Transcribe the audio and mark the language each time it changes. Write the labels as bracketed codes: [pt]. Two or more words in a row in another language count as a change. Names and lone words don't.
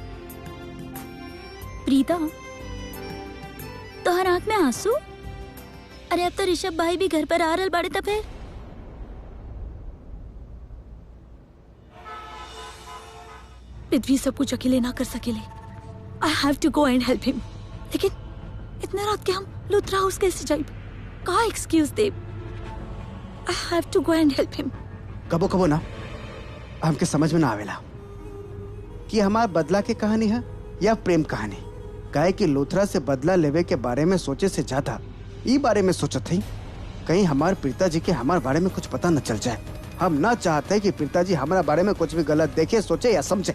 [bho] प्रीता तोहर आँख में आंसू? अरे अब तो ऋषभ भाई भी घर पर आ रहल बाड़े त फिर पृथ्वी सब कुछ अकेले ना कर सकेले। [en] I have to go and help him. [bho] लेकिन इतने रात के हम लुथरा हाउस कैसे जाए? का एक्सक्यूज दे? [en] I have to go and help him. [bho] कबो कबो ना हमके समझ में ना आवेला कि हमार बदला के कहानी है या प्रेम कहानी। काहे कि लुथरा से बदला लेवे के बारे में सोचे से ज्यादा ई बारे में सोचत हई कहीं हमार प्रीता जी के हमार बारे में कुछ पता न चल जाए। हम ना चाहते कि प्रीता जी हमारा बारे में कुछ भी गलत देखे, सोचे या समझे।